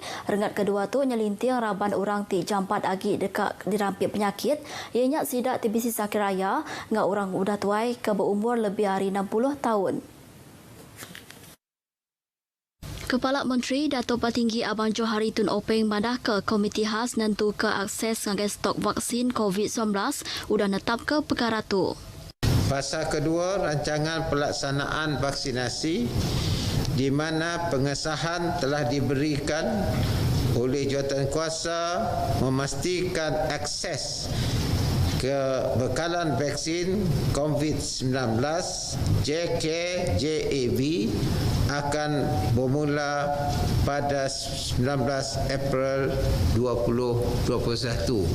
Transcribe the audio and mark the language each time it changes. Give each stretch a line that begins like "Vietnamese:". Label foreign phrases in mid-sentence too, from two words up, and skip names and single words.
Iban: Renggat kedua tu nyelinting raban orang ti jampat agi dekat dirampik penyakit ianya sidak TBC Sakit Raya ngau orang udah tuai ke berumur lebih hari 60 tahun. Kepala Menteri Datuk Petinggi Abang Johari Tun Openg madah ke Komiti Khas nentu ke akses ngagai stok vaksin COVID-19 udah netap ke perkara tu.
Malay: Fasa kedua rancangan pelaksanaan vaksinasi di mana pengesahan telah diberikan oleh jawatankuasa memastikan akses kebekalan vaksin COVID-19 JKJAV akan bermula pada 19 April 2021.